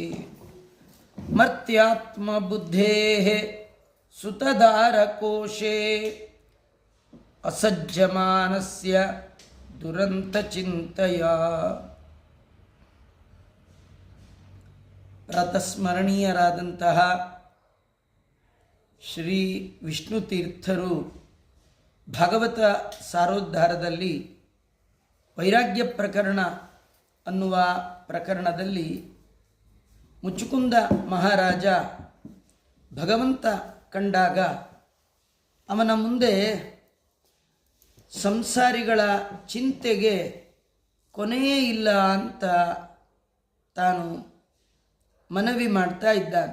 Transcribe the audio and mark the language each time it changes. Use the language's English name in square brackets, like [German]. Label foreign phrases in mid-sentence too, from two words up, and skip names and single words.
[Sanskrit] ಮರ್ತ್ಯಾತ್ಮಬುದ್ಧೇಃ ಸುತದಾರಕೋಶೇ ಅಸಜ್ಜಮಾನಸ್ಯ ದುರಂತಚಿಂತಯಾ. [Kannada] ಪ್ರಾತಸ್ಮರಣೀಯರಾದಂತಹ ಶ್ರೀ ವಿಷ್ಣುತೀರ್ಥರು ಭಾಗವತ ಸಾರೋದ್ಧಾರದಲ್ಲಿ ವೈರಾಗ್ಯ ಪ್ರಕರಣ ಅನ್ನುವ ಪ್ರಕರಣದಲ್ಲಿ ಮುಚುಕುಂದ ಮಹಾರಾಜ ಭಗವಂತ ಕಂಡಾಗ ಅವನ ಮುಂದೆ ಸಂಸಾರಿಗಳ ಚಿಂತೆಗೆ ಕೊನೆಯೇ ಇಲ್ಲ ಅಂತ ತಾನು ಮನವಿ ಮಾಡ್ತಾ ಇದ್ದಾನೆ.